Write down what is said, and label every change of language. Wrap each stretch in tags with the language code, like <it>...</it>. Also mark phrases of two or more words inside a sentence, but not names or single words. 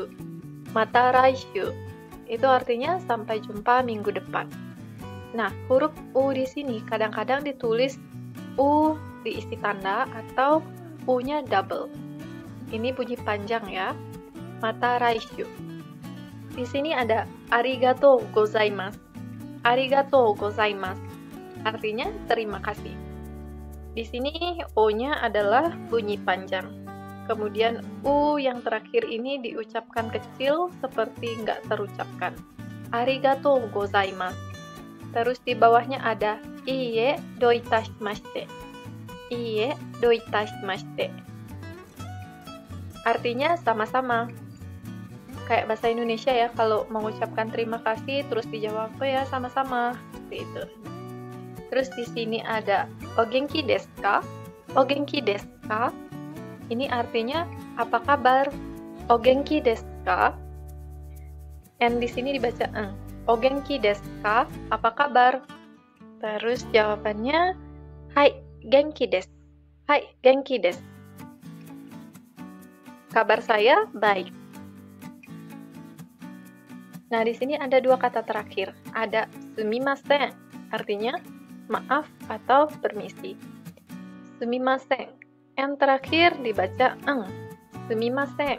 <ja>また来週</ja> <id>itu artinya sampai jumpa minggu depan. Nah, huruf U di sini kadang-kadang ditulis U diisi tanda atau U-nya double. Ini bunyi panjang ya.</id> <ja>また来週.</ja> <id>Di sini ada</id> <ja>ありがとうございます. ありがとうございます.</ja> <id>Artinya terima kasih. Di sini O-nya adalah bunyi panjang. Kemudian U yang terakhir ini diucapkan kecil seperti nggak terucapkan.</id> <ja>ありがとうございます.</ja> <id>Terus di bawahnya ada</id> <ja>いいえ どういたしまして. いいえ どういたしまして.</ja> <id>Artinya sama-sama. Kayak bahasa Indonesia ya, kalau mengucapkan terima kasih terus dijawab ya sama-sama. Seperti itu. Terus di sini ada</id> <ja>お元気ですか? お元気ですか?</ja> <id>Ini artinya apa kabar?</id> <ja>お元気ですか?</ja> <id>And di sini dibaca</id> <ja>お元気ですか?</ja> <id>Apa kabar? Terus jawabannya</id> <ja>はい 元気です. はい 元気です.</ja> <id>Kabar saya baik. Nah, di sini ada 2 kata terakhir. Ada sumimasen, artinya maaf atau permisi. Sumimasen. Yang terakhir dibaca sumimasen.</id>